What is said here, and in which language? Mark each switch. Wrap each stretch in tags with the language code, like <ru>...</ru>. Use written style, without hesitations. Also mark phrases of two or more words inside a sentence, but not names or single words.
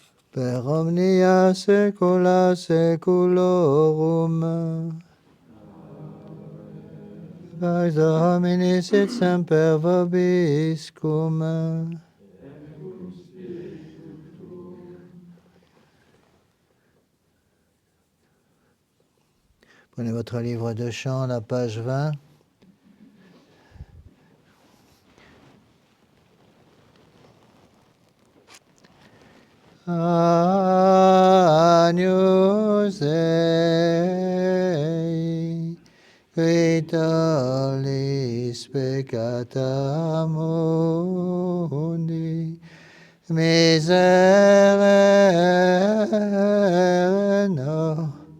<la>per omnia saecula saeculorum. Pax Domini sit semper vobiscum.</la> <fr>Prenez votre livre de chant, la page 20.</fr> <la>Agnus Dei, qui tollis peccata mundi, miserere no.</la>